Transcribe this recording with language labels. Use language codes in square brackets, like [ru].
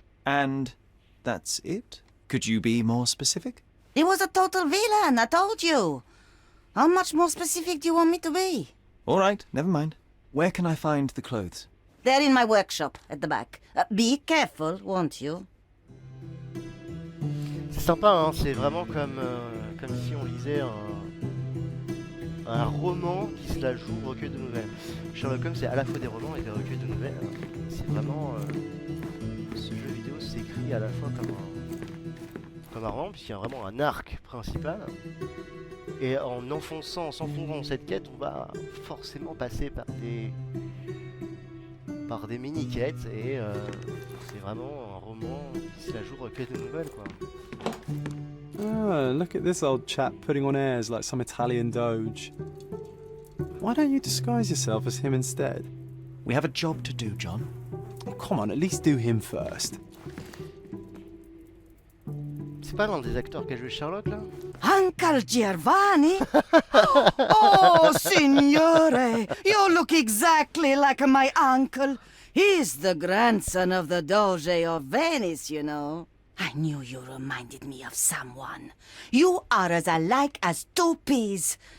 [en] And that's it? Could you be more specific? He was a total villain, I told you. How much more specific do you want me to be? All right, never mind. Where can I find the clothes? They're in my workshop, at the back. Be careful, won't you? [fr] C'est sympa, hein, c'est vraiment comme, comme si on lisait un roman qui se la joue recueil de nouvelles. Sherlock Holmes, c'est à la fois des romans et des recueils de nouvelles. C'est vraiment... ce jeu vidéo s'écrit à la fois comme un roman, puisqu'il y a vraiment un arc principal. Et en s'enfonçant dans cette quête, on va forcément passer par des mini-quêtes, et c'est vraiment un roman qui se la joue recueil de nouvelles, quoi. [en] Ah, look at this old chap putting on airs like some Italian doge. Why don't you disguise yourself as him instead? We have a job to do, John. Oh, come on, at least do him first. [fr] C'est pas l'un des acteurs qui a joué Sherlock, là? [en] Uncle Giovanni? Oh, signore, you look exactly like my uncle. He's the grandson of the Doge of Venice, you know. I knew you reminded me of someone. You are as alike as two peas.